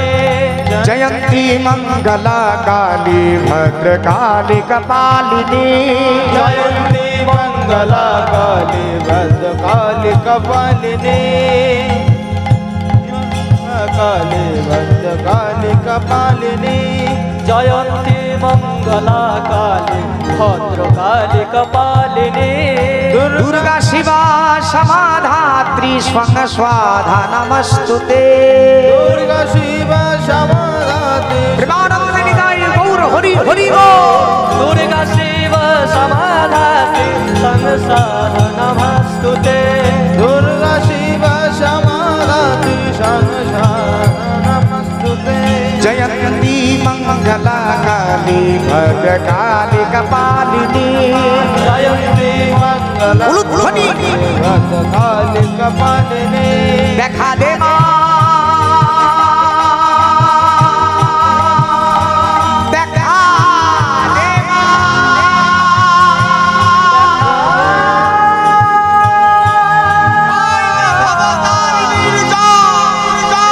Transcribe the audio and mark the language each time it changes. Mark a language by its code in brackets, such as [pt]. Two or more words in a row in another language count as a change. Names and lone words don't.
[sa] जयंती मंगला काली भद्रकाली कपालिनी जयंती मंगला काली भद्रकाली कपालिनी काली भद्रकाली कपालिनी जयंती मंगला काली ভদ্রকালী কপালিনী দুর্গা শিবা সমাধাত্রী স্বং স্বাধা নমস্তুতে दुर्गा शिव समाधाते [bn] প্রেমানন্দ নিতাই গৌর হরি হরি বল। [sa] দুর্গা শিব সমাধাতে সংসার নমস্তুতে दुर्गा शिव समाधाते संसार नमस्तुते जयंती मंगला काली भद्रकाली कपालिनी जयंती मंगला उलुध्वनि भद्रकाली कपालिनी [bn] দেখা দে মা দেখা দে মা ভবতারিণীর জয়